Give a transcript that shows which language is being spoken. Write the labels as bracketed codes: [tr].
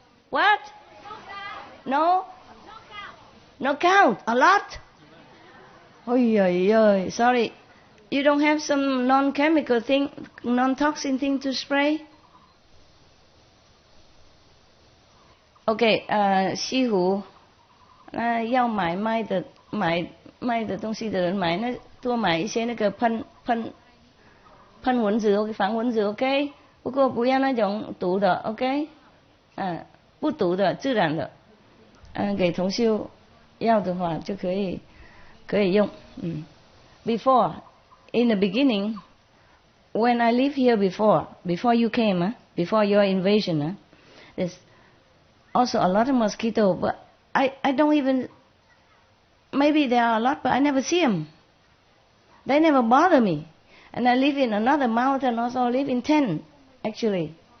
[en] What? No? No count. A lot? Oy. Sorry. You don't have some non-chemical thing, non-toxin thing to spray? [zh] Okay, 西湖要买卖的东西的人买，那多买一些那个喷蚊子 ，OK， 防蚊子 ，OK， 不过不要那种毒的 ，OK， 不毒的自然的，给同修要的话就可以用， [en] Before, in the beginning, when I lived here before you came, before your invasion, there's also a lot of mosquitoes, but I don't even, maybe there are a lot, but I never see them. They never bother me. And I live in another mountain, also I live in tent, actually.